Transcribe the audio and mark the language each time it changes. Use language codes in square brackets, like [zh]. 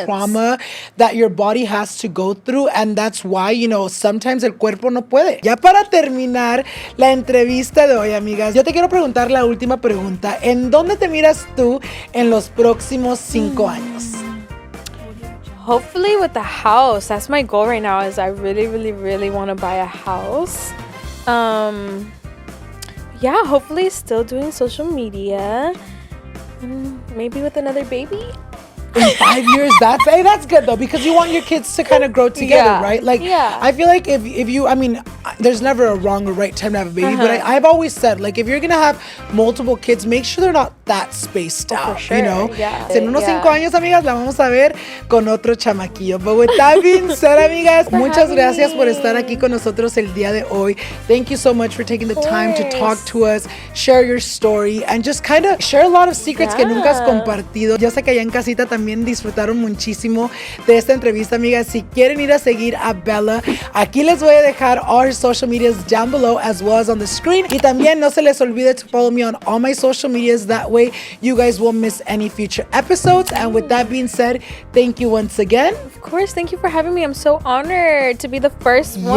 [en] the trauma that your body has to go through, and that's why, you know, sometimes [es] el cuerpo no puede. Ya para terminar la entrevista de hoy, amigas, yo te quiero preguntar la última pregunta. ¿En dónde te miras tú en los próximos 5 años? [en] Hopefully with a house. That's my goal right now, is I really, really, really want to buy a house. Yeah, hopefully still doing social media. Maybe with another baby. In 5 years, that's good though, because you want your kids to kind of grow together, right? Like, I feel like if you, I mean, there's never a wrong or right time to have a baby, but I've always said, like, if you're gonna have multiple kids, make sure they're not that spaced out, for sure. you know? Yeah. [es] En unos 5 años, amigas, la vamos a ver con otro chamaquillo. [en] But with that being said, [es] amigas, muchas gracias por estar aquí con nosotros el día de hoy. [en] Thank you so much for taking the time to talk to us, share your story, and just kind of share a lot of secrets [es] que nunca has compartido. Yo sé que allá en casita también disfrutaron muchísimo de esta entrevista, amigas. Si quieren ir a seguir a Bella, aquí les voy a dejar [en] all her social medias down below as well as on the screen. [es] Y también no se les olvide [en] to follow me on all my social medias. That way you guys won't miss any future episodes. And with that being said, thank you once again. Of course, thank you for having me. I'm so honored to be the first one.